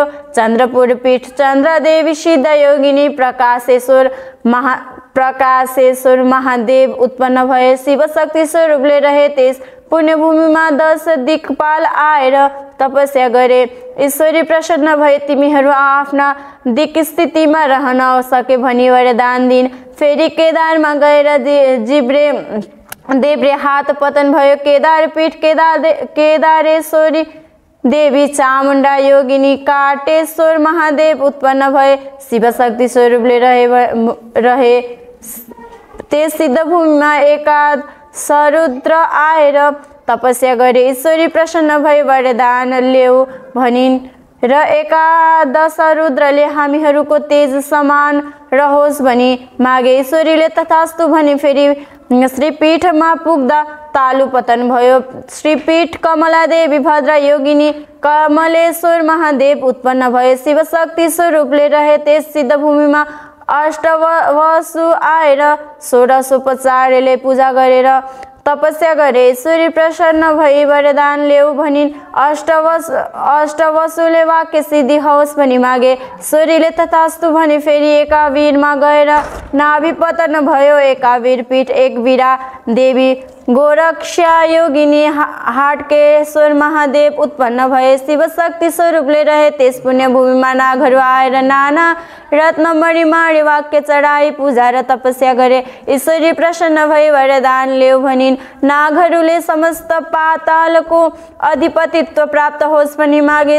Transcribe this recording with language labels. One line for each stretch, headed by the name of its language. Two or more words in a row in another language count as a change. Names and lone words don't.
Nepali: चन्द्रपुर पीठ चन्द्रदेवी सिद्ध योगिनी प्रकाशेश्वर महादेव उत्पन्न भए शिवशक्ति स्वरूपले रहे त्यस पुण्यभूमिमा 10 दिक्पाल आएर तपस्या गरे। ईश्वरी प्रसन्न भए तिमीहरू आफ्ना दिक् स्थितिमा रहन सके भनी वरदान दिन्। फेरि केदारमा गएर देब्रे हात पतन भयो। केदार पीठ केदारेश्वरी देवी चामुण्डा योगिनी काटेश्वर महादेव उत्पन्न भए शिवशक्ति स्वरूपले रहे त्यस सिद्धभूमिमा एकाद सरुद्र आएर तपस्या गरे। ईश्वरी प्रसन्न भई वरदान ल्याऊ भनिन् र एकादश रुद्रले हामीहरूको तेज समान रहोस् भनी मागे। ईश्वरीले तथास्तु भनी फेरि श्रीपीठमा पुग्दा तालु पतन भयो। श्रीपीठ कमलादेवी भद्रा योगिनी कमलेश्वर महादेव उत्पन्न भए शिवशक्ति स्वरूपले रहे त्यस सिद्धभूमिमा अष्टवसु आएर 16उपचारले पूजा गरेर तपस्या गरे। ईश्वरी प्रसन्न भई वरदान ल्याऊ भनिन्। अष्टवसुले वाक्य सिद्धि होस् भनी मागे। ईश्वरीले तथास्तु भनी फेरि एकावीरमा गएर नाभि पतन भयो। एकावीर पीठ एक वीरा देवी गोरक्षा योगिनी हाटकेश्वर महादेव उत्पन्न भए शिवशक्ति स्वरूपले रहे त्यस पुण्यभूमिमा नागहरू आएर नाना रत्नमणि माडी वाक्य चढाई पूजा र तपस्या गरे। ईश्वरी प्रसन्न भई वरदान ल्याऊ भनिन्। नागहरूले समस्त पातालको अधिपतित्व प्राप्त होस् भनी मागे।